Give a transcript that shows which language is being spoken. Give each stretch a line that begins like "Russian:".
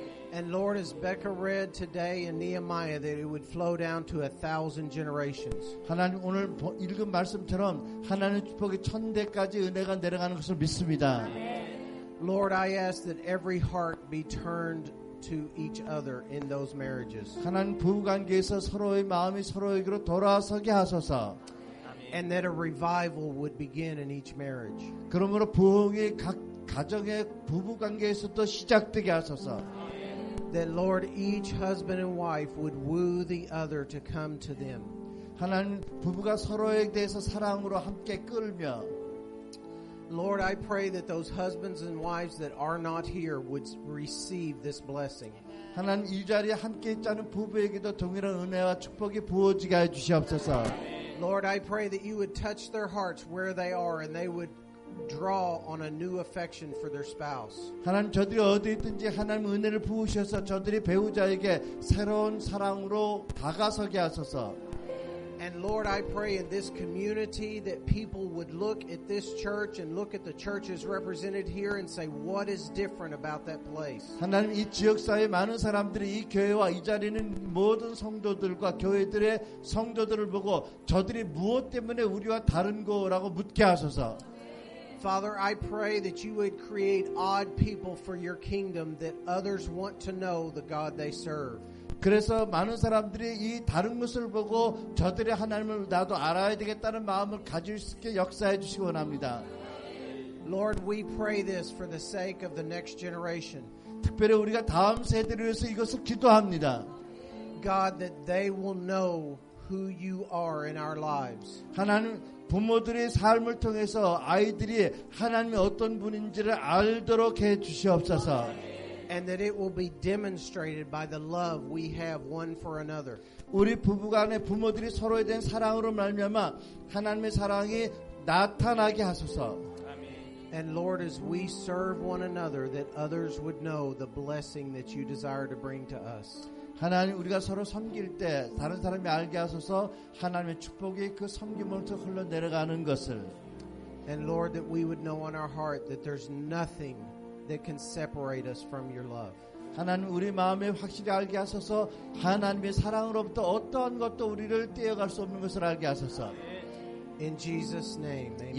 English: And Lord, as Becca read today in Nehemiah, that it would flow down to 1,000 generations.
Korean: 하나님 오늘 읽은 말씀처럼 하나님의 축복이 1000대까지 은혜가 내려가는 것을 믿습니다.
English: Lord, I ask that every heart be turned to each other in those marriages.
Korean: 하나님 부부관계에서 서로의 마음이 서로에게로 돌아서게 하소서.
English: And that a revival would begin in each marriage.
Korean: 그러므로 부흥이 각 가정의 부부관계에서도 시작되게 하소서.
English: That Lord, each husband and wife would woo the other to come to them.
Korean: 하나님 부부가 서로에 대해서 사랑으로 함께 끌며
English: Lord, I pray that those husbands and wives that are not here would receive this blessing.
Korean: 하나님 이 자리에 함께 있지 않은 부부에게도 동일한 은혜와 축복이 부어지게 해 주시옵소서.
English: Lord, I pray that you would touch their hearts where they are and they would draw on a new affection for their spouse.
Korean: 하나님 저들이 어디 있든지 하나님 은혜를 부으셔서 저들이 배우자에게 새로운 사랑으로 다가서게 하소서.
English: And Lord, I pray in this community that people would look at this church and look at the churches represented here and say, what is different about that place?
Korean: 하나님 이 지역사회 많은 사람들이 이 교회와 이 자리는 모든 성도들과 교회들의 성도들을 보고 저들이 무엇 때문에 우리와 다른 거라고 묻게 하소서.
English: Father, I pray that you would create odd people for your kingdom that others want to know the God they serve.
Korean: 그래서 많은 사람들이 이 다른 것을 보고 저들의 하나님을 나도 알아야 되겠다는 마음을 가질 수 있게 역사해 주시기 원합니다.
English: Lord, we pray this for the sake of the next generation.
Korean: 특별히 우리가 다음 세대를 위해서 이것을 기도합니다.
English: God, that they will know who you are in our lives.
Korean: 하나님 부모들의 삶을 통해서 아이들이 하나님이 어떤 분인지를 알도록 해 주시옵소서.
English: And that it will be demonstrated by the love we have one for another.
Korean: 우리 부부간의 부모들이 서로에 대한 사랑으로 말미암아 하나님의 사랑이 나타나게 하소서.
English: And Lord, as we serve one another, that others would know the blessing that you desire to bring to us.
Korean: 하나님 우리가 서로 섬길 때 다른 사람이 알게 하소서. 하나님의 축복이 그 섬김으로부터 흘러내려가는 것을.
English: And Lord, that we would know in our heart that there's nothing that can separate us from your love.
Korean: 하나님 우리 마음에 확실히 알게 하소서. 하나님의 사랑으로부터 어떠한 것도 우리를 떼어갈 수 없는 것을 알게 하소서.
English: In Jesus' name, amen.
Korean: 예수님의 이름으로 감사하며 기도합니다. 아멘.